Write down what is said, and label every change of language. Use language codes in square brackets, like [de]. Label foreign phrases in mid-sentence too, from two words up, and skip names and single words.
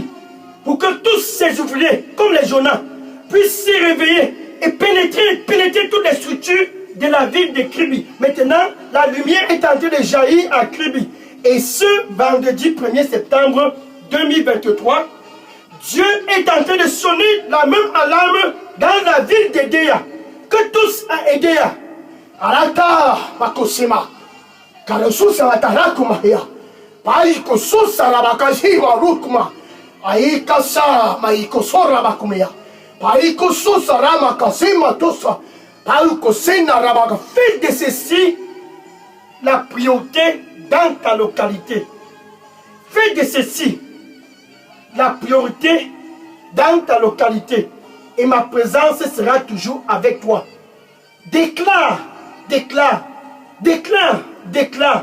[fr] Pour que tous ces ouvriers, comme les Jonas, puissent se réveiller et pénétrer toutes les structures de la ville de Kribi. Maintenant, la lumière est en train de jaillir à Kribi. Et ce vendredi 1er septembre 2023, Dieu est en train de sonner la même alarme dans la ville d'Edea. Que tous à Edea. Arata Makosema. Karosusa Watarakuma ya. Paiko Susa Rabakashi Warukuma. Aikasa Maikosora Bakumea. Paiko Susa Ramakasima Tosa. Paiko Sena Rabaka. Fais de ceci la priorité dans ta localité. Fais de ceci la priorité dans ta localité. Et ma présence sera toujours avec toi. Déclare, déclare, déclare, déclare.